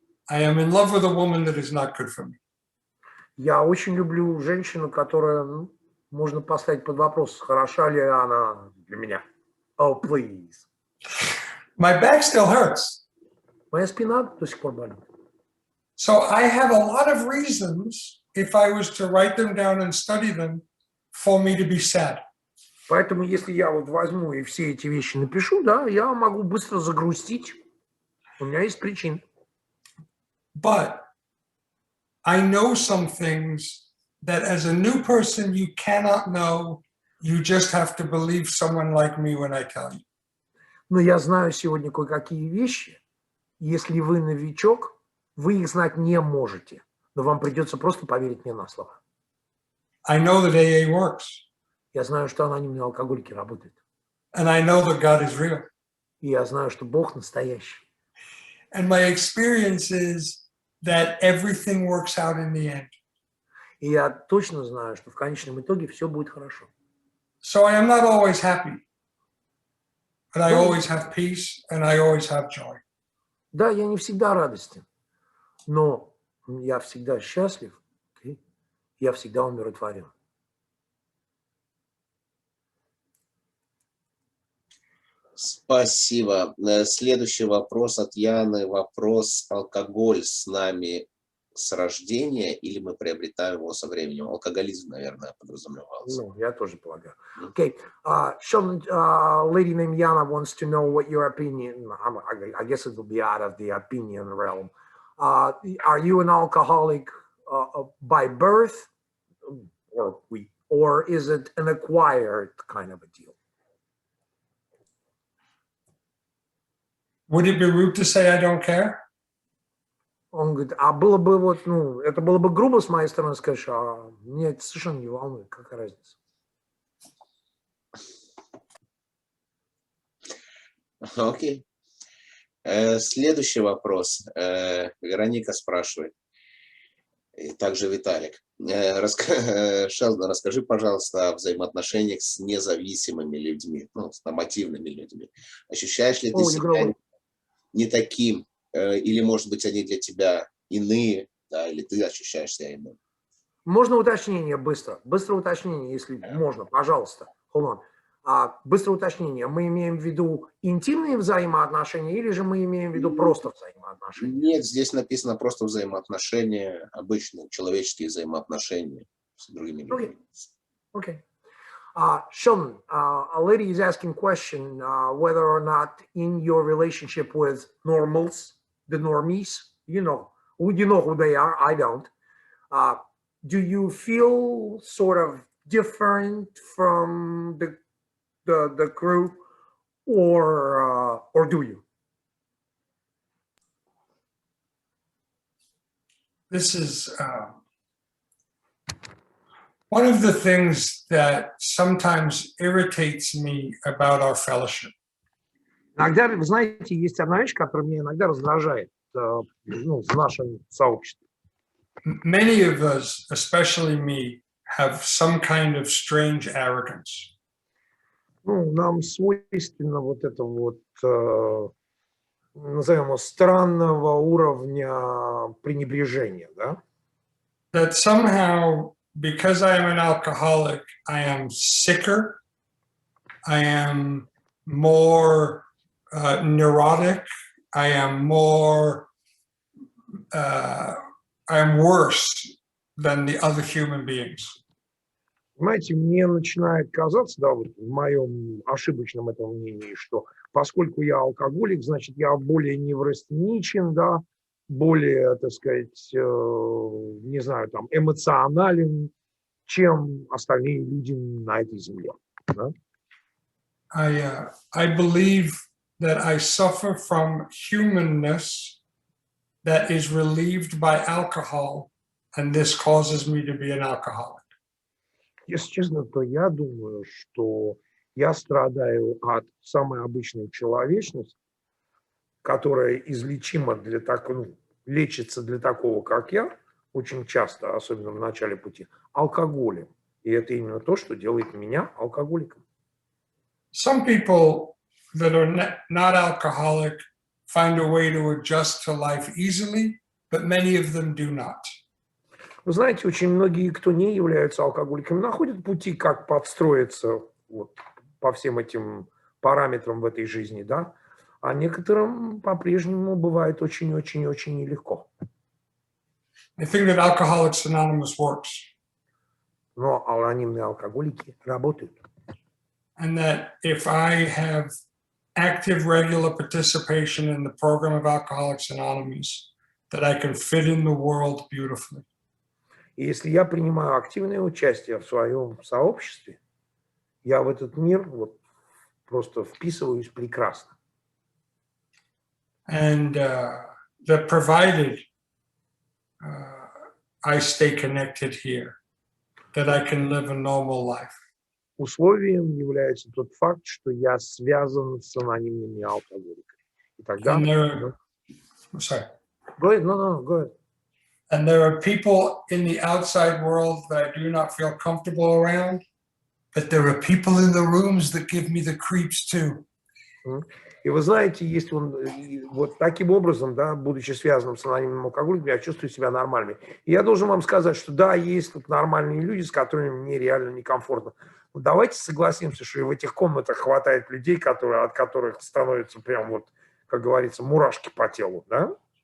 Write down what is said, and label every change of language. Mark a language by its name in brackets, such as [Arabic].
[English] I am in love with a woman that is not good for me. [Russian] Я очень люблю женщину, которая, можно поставить под вопрос, хороша ли она для меня. [English] Oh, please. My back still hurts. [Russian] Моя спина до сих пор болит. [English] So I have a lot of reasons, if I was to write them down and study them, for me to be sad. [Russian] Поэтому, если я вот возьму и все эти вещи напишу, да, я могу быстро загрустить. У меня есть причины. [English] But I know some things that as a new person you cannot know. You just have to believe someone like me when I tell you. [Russian] Но я знаю сегодня кое-какие вещи. Если вы новичок, вы их знать не можете. Но вам придется просто поверить мне на слово. [English] I know that AA works. [Russian] Я знаю, что анонимные алкоголики работают. [English] And I know that God is real. [Russian] И я знаю, что Бог настоящий. [English] And my experience is that everything works out in the end. [Russian] И я точно знаю, что в конечном итоге все будет хорошо. [English] So I am not always happy. But I always have peace and I always have joy. [Russian] Да, я не всегда радостен, но я всегда счастлив, я всегда умиротворен. Спасибо. Следующий вопрос от Яны. Вопрос: алкоголь с нами с рождения или мы приобретаем его со временем? Алкоголизм, наверное, подразумевался. Ну, я тоже полагаю. [English] Okay, Sheldon, lady named Yana wants to know what your opinion, I guess it will be out of the opinion realm. Are you an alcoholic by birth, or is it an acquired kind of a deal? Would it be rude to say I don't care? [Russian] Он говорит, а было бы вот, ну, это было бы грубо с моей стороны сказать, а меня это совершенно не волнует, какая разница. Окей. Следующий вопрос. Вероника спрашивает. И также Виталик. Шелдон, расскажи, пожалуйста, о взаимоотношениях с независимыми людьми, ну, с нормативными людьми. Ощущаешь ли ты себя не таким, или, может быть, они для тебя иные, да, или ты ощущаешь себя иным? Можно уточнение быстро? Быстрое уточнение, если можно, пожалуйста. [English] Hold on. [Russian] Быстрое уточнение. Мы имеем в виду интимные взаимоотношения или же мы имеем в виду просто взаимоотношения? Нет, здесь написано просто взаимоотношения, обычные человеческие взаимоотношения с другими людьми. [English] Okay. Sheldon, a lady is asking a question whether or not in your relationship with normals, the normies, you know who they are, I don't. Do you feel sort of different from the crew, or do you? This is one of the things that sometimes irritates me about our fellowship. [Russian] Иногда, вы знаете, есть одна вещь, которая меня иногда раздражает в нашем сообществе. [English] Many of us, especially me, have some kind of strange arrogance. [Russian] Ну, нам свойственно вот это вот, назовем его, странного уровня пренебрежения, да? [English] That somehow, because I am an alcoholic, I am sicker, I am more neurotic, I am more, I am worse than the other human beings. [Russian] Понимаете, мне начинает казаться, да, вот в моем ошибочном этом мнении, что поскольку я алкоголик, значит, я более неврастеничен, да, более, так сказать, не знаю, там, эмоционален, чем остальные люди на этой земле. Да? [English] I believe that I suffer from humanness that is relieved by alcohol, and this causes me to be an alcoholic. [Russian] Если честно, то я думаю, что я страдаю от самой обычной человечности, которая излечима для такого, лечится для такого, как я, очень часто, особенно в начале пути, алкоголем. И это именно то, что делает меня алкоголиком. [English] Some people that are not alcoholic find a way to adjust to life easily, but many of them do not. [Russian] Вы знаете, очень многие, кто не являются алкоголиками, находят пути, как подстроиться вот по всем этим параметрам в этой жизни, да, а некоторым по-прежнему бывает очень-очень-очень нелегко. [English] I think that Alcoholics Anonymous works. [Russian] Но анонимные алкоголики работают. [English] And that if I have active, regular participation in the program of Alcoholics Anonymous, that I can fit in the world beautifully. [Russian] И если я принимаю активное участие в своем сообществе, я в этот мир вот просто вписываюсь прекрасно. [English] And that provided I stay connected here, that I can live a normal life. [Russian] Условием является тот факт, что я связан с анонимными алкоголиками. И тогда... [English] Sorry. Go ahead, no, go ahead. And there are people in the outside world that I do not feel comfortable around, but there are people in the rooms that give me the creeps too. [Russian] И вы знаете, если он вот таким образом, да, будучи связанным с анонимным алкоголиком, я чувствую себя нормальным. И я должен вам сказать, что да, есть тут нормальные люди, с которыми мне реально некомфортно. Но давайте согласимся, что и в этих комнатах хватает людей, от которых становятся прям вот, как говорится, мурашки по телу, да?